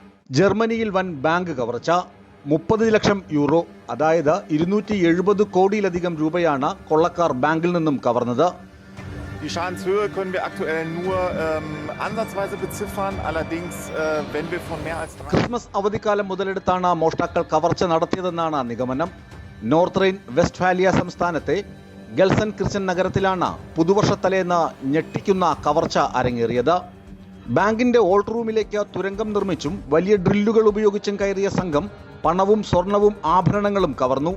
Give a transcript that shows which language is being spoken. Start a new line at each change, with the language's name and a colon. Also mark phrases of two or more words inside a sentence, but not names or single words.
Malayalam: ജർമ്മനിയിൽ വൻ ബാങ്ക് കവർച്ച. 30 ലക്ഷം യൂറോ, അതായത് 270 കോടിയിലധികം രൂപയാണ് കൊള്ളക്കാർ ബാങ്കിൽ നിന്നും കവർന്നത്.
German: Die Schadenshöhe können wir aktuell nur ansatzweise beziffern. Allerdings, wenn wir von mehr als 3
Malayalam: ക്രിസ്മസ് അവധിക്കാലം മുതലെടുത്താണ് മോഷ്ടാക്കൾ കവർച്ച നടത്തിയതെന്നാണ് നിഗമനം. നോർത്ത് റൈൻ വെസ്റ്റ്ഫാലിയ സംസ്ഥാനത്തെ ഗെൽസൻ കിർച്ചൻ നഗരത്തിലാണ് പുതുവർഷത്തലേന്ന് ഞെട്ടിക്കുന്ന കവർച്ച അരങ്ങേറിയത്. ബാങ്കിന്റെ
English: vault room
Malayalam: തുരങ്കം നിർമ്മിച്ചും വലിയ ഡ്രില്ലുകൾ ഉപയോഗിച്ചും കയറിയ സംഘം പണവും സ്വർണവും ആഭരണങ്ങളും കവർന്നു.